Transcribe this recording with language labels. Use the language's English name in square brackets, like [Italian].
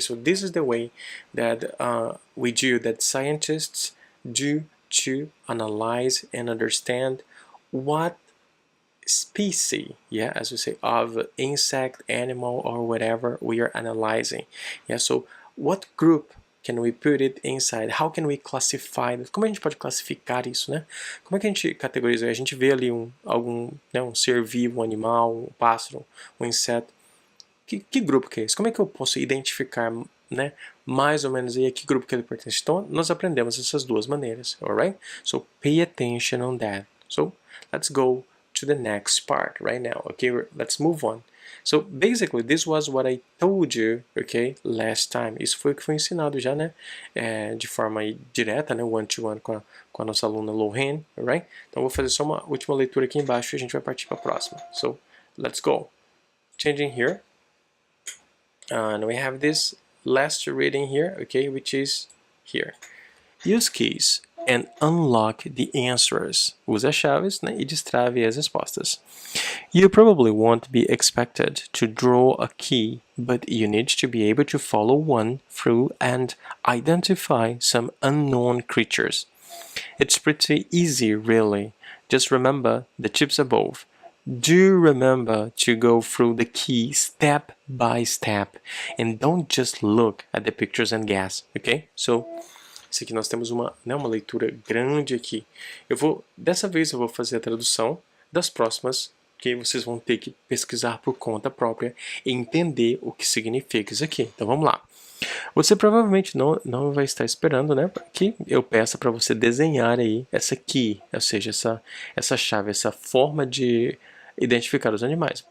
[English] So this is the way that that scientists do to analyze and understand what species, yeah, as we say, of insect, animal, or whatever we are analyzing. Yeah, so what group can we put it inside? How can we classify? [Portuguese] Como a gente pode classificar isso, né? Como é que a gente categoriza? A gente vê ali um ser vivo, um animal, um pássaro, um inseto. Que grupo que é esse? Como é que eu posso identificar, né, mais ou menos aí a que grupo que ele pertence? Então, nós aprendemos essas duas maneiras, alright? [English] So, pay attention on that. So, let's go to the next part right now, okay? Let's move on. So, basically, this was what I told you, okay, last time. [Portuguese] Isso foi o que foi ensinado já, né, de forma direta, né, [English] one-to-one [Portuguese] com a nossa aluna Lohan, alright? Então, vou fazer só uma última leitura aqui embaixo e a gente vai partir para a próxima. [English] So, let's go. Changing here. And we have this last reading here, okay, which is here. Use keys and unlock the answers. [Portuguese] Use as chaves, né, e destrave as respostas. [English] You probably won't be expected to draw a key, but you need to be able to follow one through and identify some unknown creatures. It's pretty easy, really. Just remember the tips above. Do remember to go through the key step by step and don't just look at the pictures and guess, ok? [Portuguese] So, isso aqui nós temos uma leitura grande aqui. Dessa vez eu vou fazer a tradução, das próximas que vocês vão ter que pesquisar por conta própria e entender o que significa isso aqui. Então vamos lá. Você provavelmente não vai estar esperando, né, que eu peça para você desenhar aí essa key, ou seja, essa chave, essa forma de identificar os animais.